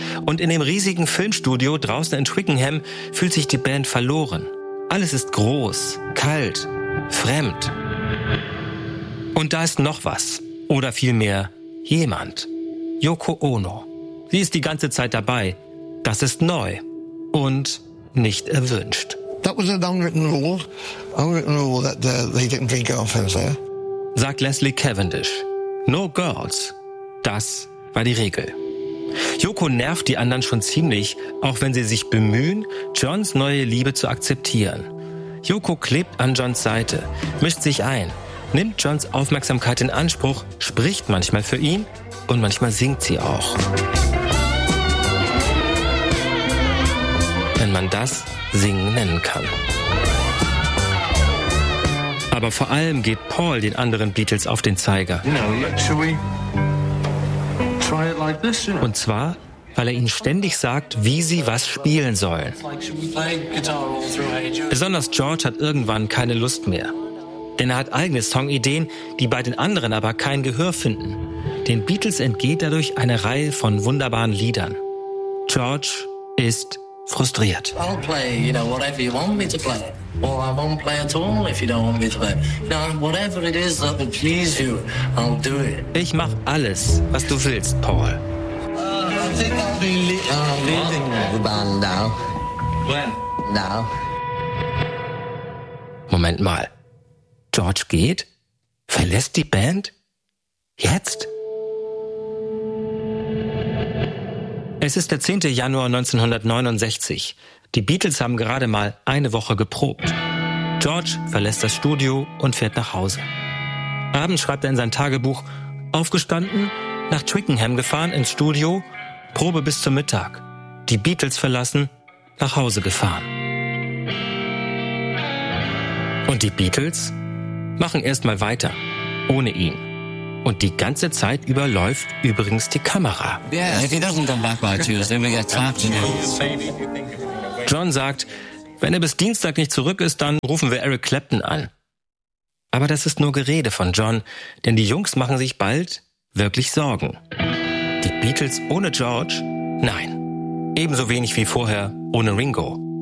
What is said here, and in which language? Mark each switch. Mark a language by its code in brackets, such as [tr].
[de] Und in dem riesigen Filmstudio draußen in Twickenham fühlt sich die Band verloren. Alles ist groß, kalt, fremd. Und da ist noch was. Oder vielmehr jemand. Yoko Ono. Sie ist die ganze Zeit dabei. Das ist neu. Und nicht erwünscht. [en] That was an unwritten rule that they didn't bring girlfriends there. [de] Sagt Leslie Cavendish. [en] No girls. [de] Das war die Regel. Yoko nervt die anderen schon ziemlich, auch wenn sie sich bemühen, Johns neue Liebe zu akzeptieren. Yoko klebt an Johns Seite, mischt sich ein, nimmt Johns Aufmerksamkeit in Anspruch, spricht manchmal für ihn und manchmal singt sie auch. Wenn man das Singen nennen kann. Aber vor allem geht Paul den anderen Beatles auf den Zeiger. Und zwar, weil er ihnen ständig sagt, wie sie was spielen sollen. Besonders George hat irgendwann keine Lust mehr. Denn er hat eigene Songideen, die bei den anderen aber kein Gehör finden. Den Beatles entgeht dadurch eine Reihe von wunderbaren Liedern. George ist frustriert. [en] I'll play, you know, whatever you want me to play. Or I won't play at all if you don't want me to play. You know, whatever it is that will please you, I'll do it. [de] Ich mach alles, was du willst, Paul. [en] I think I'll be leaving the band now. When? Now. [de] Moment mal. George geht? Verlässt die Band? Jetzt? Es ist der 10. Januar 1969. Die Beatles haben gerade mal eine Woche geprobt. George verlässt das Studio und fährt nach Hause. Abends schreibt er in sein Tagebuch, aufgestanden, nach Twickenham gefahren ins Studio, Probe bis zum Mittag. Die Beatles verlassen, nach Hause gefahren. Und die Beatles machen erstmal weiter, ohne ihn. Und die ganze Zeit überläuft übrigens die Kamera. [en] Yeah, if he doesn't come back by Tuesday, we get trapped in this. [de] John sagt, wenn er bis Dienstag nicht zurück ist, dann rufen wir Eric Clapton an. Aber das ist nur Gerede von John, denn die Jungs machen sich bald wirklich Sorgen. Die Beatles ohne George? Nein. Ebenso wenig wie vorher ohne Ringo.